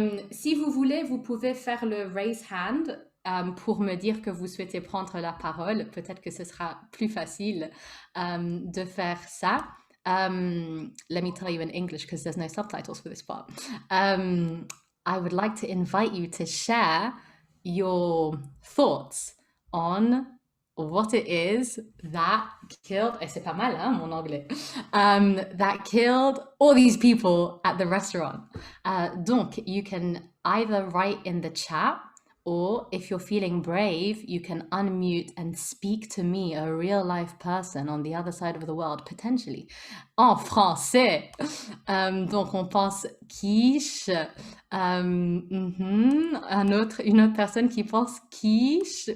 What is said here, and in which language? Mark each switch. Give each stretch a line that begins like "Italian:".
French: Si vous voulez, vous pouvez faire le raise hand pour me dire que vous souhaitez prendre la parole. Peut-être que ce sera plus facile de faire ça.
English: Let me tell you in English because there's no subtitles for this part. I would like to invite you to share your thoughts on what it is that killed,
French: et c'est pas mal, hein, mon anglais,
English: that killed all these people at the restaurant. Donc, you can either write in the chat, or if you're feeling brave, you can unmute and speak to me, a real life person on the other side of the world, potentially,
French: en français. Donc, on pense quiche. Une autre personne qui pense quiche.